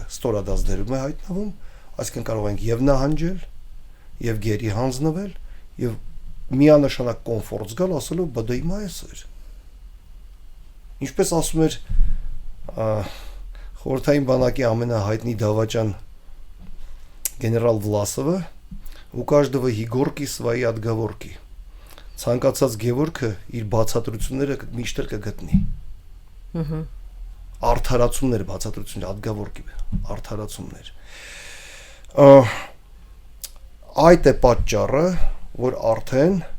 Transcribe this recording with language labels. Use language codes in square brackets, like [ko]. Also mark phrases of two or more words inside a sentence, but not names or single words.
[hy] ստորադաս դերում է հայտնվում, այսինքն կարող ենք եւ նահանջել, եւ գերի հանձնվել, եւ միանշանակ կոմֆորտ զգալ, ասելով բա դա իմ այսօր։ Ինչպես ասում էր խորհրդային բանակի ամենահայտնի դավաճան գեներալ Վլասովը, [ru] у каждого Егорки свои отговорки։ [hy] Ցանկացած Գևորգը իր բացատրությունները միշտ կգտնի։ Արդարացումներ, բացատրություններ, отговорки, արդարացումներ։ Այդ է պատճառը, որ արդեն